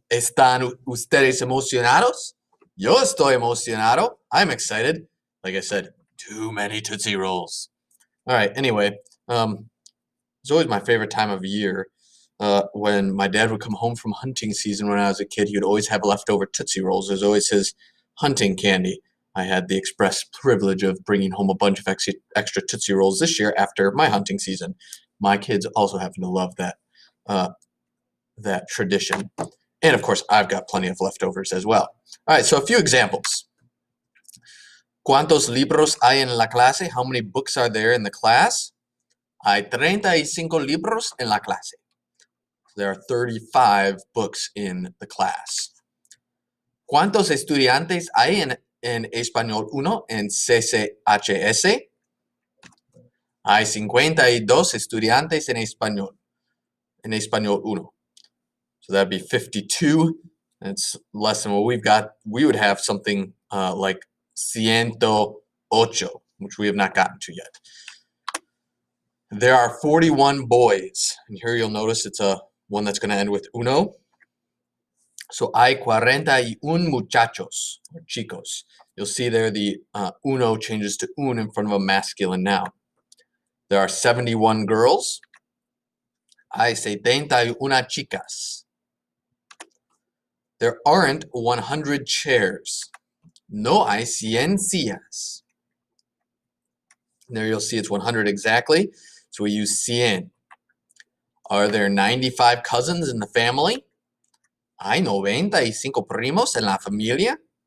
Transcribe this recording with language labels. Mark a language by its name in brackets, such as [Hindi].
[Spanish] ¿Están ustedes emocionados? Yo estoy emocionado. [English] I'm excited. Like I said, too many Tootsie Rolls. All right, anyway, it's always my favorite time of year. When my dad would come home from hunting season when I was a kid, he would always have leftover Tootsie Rolls. It was always his hunting candy. I had the express privilege of bringing home a bunch of extra Tootsie Rolls this year after my hunting season. My kids also happen to love that tradition. And of course, I've got plenty of leftovers as well. All right, so a few examples. [Spanish] ¿Cuántos libros hay en la clase? [English] How many books are there in the class? [Spanish] Hay 35 libros en la clase. [English] There are 35 books in the class. [Spanish] ¿Cuántos estudiantes hay en Español 1 en CCHS? Hay 52 estudiantes en Español 1. [English] So that'd be 52. That's less than what we've got. We would have something like 108, which we have not gotten to yet. There are 41 boys. And here you'll notice it's a one that's going to end with uno. [Spanish] So hay 41 muchachos, or chicos. [English] You'll see there the uno changes to un in front of a masculine noun. There are 71 girls. [Spanish] Hay 71 chicas. [English] There aren't 100 chairs. [Spanish] No hay 100 sillas. [English] There you'll see it's 100 exactly. So we use 100. Are there 95 cousins in the family? [Spanish] ¿Hay 95 primos en la familia?